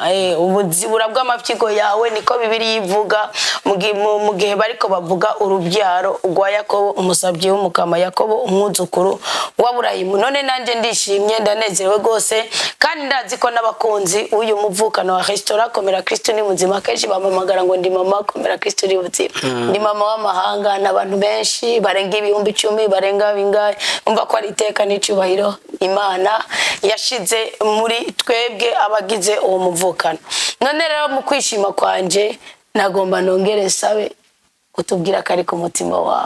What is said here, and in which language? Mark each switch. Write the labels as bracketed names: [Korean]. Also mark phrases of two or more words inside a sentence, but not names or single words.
[Rundi] Ubuzibura bw'amapyigo yawe niko Bibiliya ivuga mu gihe bariko bavuga urubyaro rwa Yakobo umusabyi w'umukama, Yakobo umwuzukuru wa Burayimu. None nanje ndishimye ndanezerewe gose kandi ndazi ko n'abakunzi uyu muvukano wa restaurant Komera Kristo ni muzima kenshi bamamagara ngo ndi mama Komera Kristo ni muzima. Ndi mama w'amahanga n'abantu benshi barenga ibihumbi 10 barenga bingahe, umva ko ari iteka n'icubahiro Imana yashize muri twebwe abagize uwo muvukano. None rero mu kwishima kwanje nagomba nongere sabe kutubwira kari ku mutima wawe.